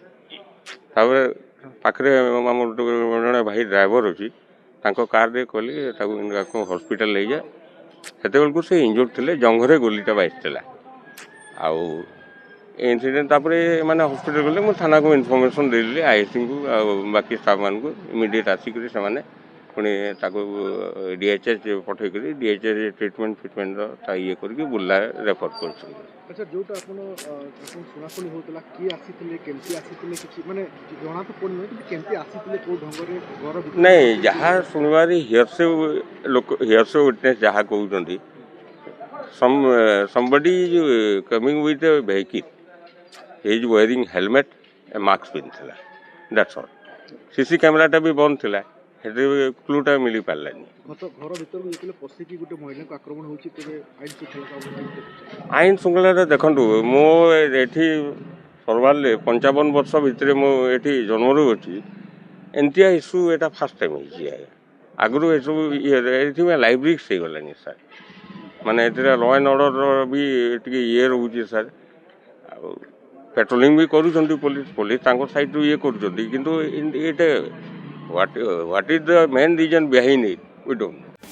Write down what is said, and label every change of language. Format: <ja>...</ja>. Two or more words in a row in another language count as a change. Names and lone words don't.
<or>ତାପରେ ପାଖରେ ଆମର ଜଣେ ଭାଇ ଡ୍ରାଇଭର ଅଛି ତାଙ୍କ କାର୍ରେ କହିଲି ତାକୁ ହସ୍ପିଟାଲ ନେଇଯା ସେତେବେଳକୁ ସେ ଇଞ୍ଜୋର୍ଡ ଥିଲେ ଜଙ୍ଘରେ ଗୁଲିଟା ବାଜିଥିଲା ଆଉ ଇନସିଡେଣ୍ଟ ତାପରେ ମାନେ ହସ୍ପିଟାଲ ଗଲେ ମୁଁ ଥାନାକୁ ଇନଫର୍ମେସନ୍ ଦେଇଦେଲି ଆଇଏସ୍ସିଙ୍କୁ ଆଉ ବାକି ଷ୍ଟାଫ୍ମାନଙ୍କୁ ଇମିଡ଼ିଏଟ୍ ଆସିକରି ସେମାନେ ପୁଣି ତାକୁ DHH ପଠେଇକରି DHH ଟ୍ରିଟମେଣ୍ଟର ଇଏ କରିକି ବୁର୍ଲା ରେଫର୍ କରୁଛନ୍ତି। ଆଚ୍ଛା ଯୋଉଟା ଆପଣ ଶୁଣାଶୁଣି ହେଉଥିଲା କିଏ ଆସିଥିଲେ କେମିତି ଆସିଥିଲେ କିଛି ମାନେ ଜଣା ତ ପଡ଼ିନି କିନ୍ତୁ କେମିତି ଆସିଥିଲେ କେଉଁ ଢଙ୍ଗରେ ଘର ଭିତରେ ନାଇଁ ଯାହା ଶୁଣିବାରେ</or> <en>hearsay witness</en> <or>ଯାହା କହୁଛନ୍ତି</or> <en>somebody coming with a vehicle he is wearing helmet a mask ପିନ୍ଧିଥିଲା that's all</en> <or>CC କ୍ୟାମେରାଟା ବି ବନ୍ଦ ଥିଲା ସେଥିରେ କ୍ଲୁଟା ମିଳିପାରିଲାନି। ଘର ଭିତରକୁ ଯେତେବେଳେ ପଶିକି ଗୋଟେ ମହିଳାଙ୍କୁ ଆକ୍ରମଣ ହେଉଛି ତେବେ ଆଇନ ଶୃଙ୍ଖଳାରେ ଦେଖନ୍ତୁ ମୁଁ ଏଠି ସର୍ବାଲେ 55 ବର୍ଷ ଭିତରେ ମୁଁ ଏଠି ଜନ୍ମରୁ ଅଛି ଏମିତିଆ ଇସ୍ୟୁ ଏଇଟା</or> <en>first time</en> <or>ହେଇଛି ଆଗରୁ ଏସବୁ ଏଥିପାଇଁ</or> <en>live risk</en> <or>ହେଇଗଲାଣି ସାର୍ ମାନେ ଏଥିରେ</or> <en>law and order's</en> <or>ବି ଟିକେ ଇଏ ରହୁଛି ସାର୍ ଆଉ ପେଟ୍ରୋଲିଂ ବି କରୁଛନ୍ତି ପୋଲିସ ତାଙ୍କ ସାଇଡ଼ରୁ ଇଏ କରୁଛନ୍ତି କିନ୍ତୁ ଏଇଟା</or> <en>what is the main reason behind it we don't</en>